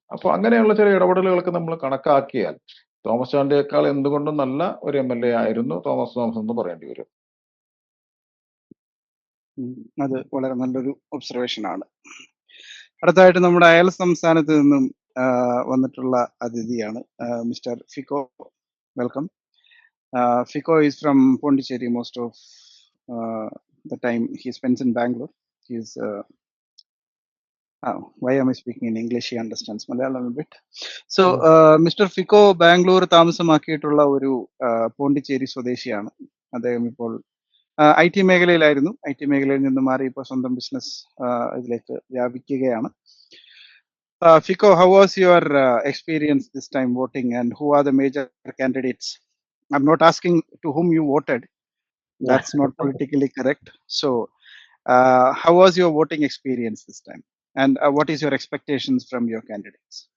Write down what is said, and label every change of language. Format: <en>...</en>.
<ml>അപ്പൊ അങ്ങനെയുള്ള ചില ഇടപെടലുകളൊക്കെ നമ്മൾ കണക്കാക്കിയാൽ തോമസ് ചാണ്ടിയേക്കാൾ എന്തുകൊണ്ടും നല്ല ഒരു MLA ആയിരുന്നു തോമസ് എന്ന് പറയേണ്ടി വരും. അത് വളരെ നല്ലൊരു ഒബ്സർവേഷൻ ആണ്. അടുത്തതായിട്ട് നമ്മുടെ അയൽ സംസ്ഥാനത്ത് നിന്നും വന്നിട്ടുള്ള അതിഥിയാണ് mister Fico. Welcome.</ml> <en>Fico is from Pondicherry. Most of the time he spends in Bangalore. He's why am I speaking in English? He understands Malayalam a bit. So Mr.</en> <ml>Fico Bangalore താമസമാക്കിയിട്ടുള്ള ഒരു പോണ്ടിച്ചേരി സ്വദേശിയാണ്. അദ്ദേഹം ഇപ്പോൾ IT മേഖലയിലായിരുന്നു. IT മേഖലയിൽ നിന്ന് മാറി ഇപ്പോൾ സ്വന്തം business ഇതിലേക്ക് വ്യാപിക്കുകയാണ്.</ml> <en>Fico, how was your experience this time voting, and who are the major candidates? I'm not asking to whom you voted. That's not politically correct. So, how was your voting experience this time? And what is your expectations from your candidates?</en>